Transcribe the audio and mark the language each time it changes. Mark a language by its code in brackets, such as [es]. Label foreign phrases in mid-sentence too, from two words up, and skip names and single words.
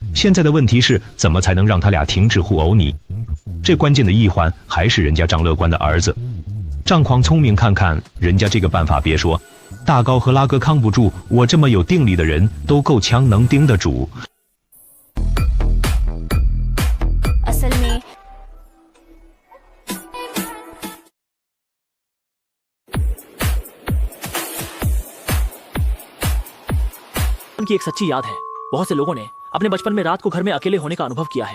[zh] 现在的问题是，怎么才能让他俩停止互殴你？这关键的一环还是人家张乐观的儿子。张狂聪明，看看人家这个办法，别说大高和拉哥扛不住，我这么有定力的人都够呛能盯得住。 [hi] असल में की एक सच्ची याद है। बहुत से लोगों ने अपने बचपन में रात को घर में अकेले होने का अनुभव किया है।